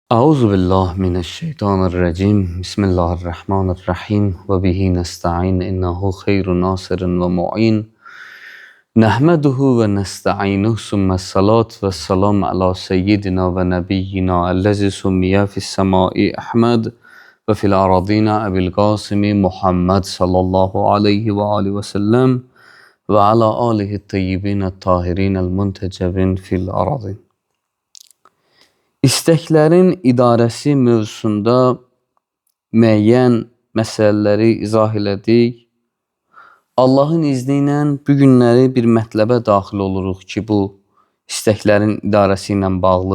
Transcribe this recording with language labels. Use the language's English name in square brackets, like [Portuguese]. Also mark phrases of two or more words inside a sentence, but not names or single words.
[Arabic] أعوذ بالله من الشيطان الرجيم بسم الله الرحمن الرحيم وبه نستعين إنه خير ناصر ومعين نحمده ونستعينه ثم الصلاة والسلام على سيدنا ونبينا الذي سمي في السماء أحمد وفي الأراضين أبي القاسم محمد صلى الله عليه وآله وسلم وعلى آله الطيبين الطاهرين المنتجبين في الأراضين. [Azerbaijani] İstəklərin idarəsi mövzusunda müəyyən məsələləri izah elədik. Allahın izni ilə bu günləri bir mətləbə daxil oluruq ki, bu istəklərin idarəsi ilə bağlı.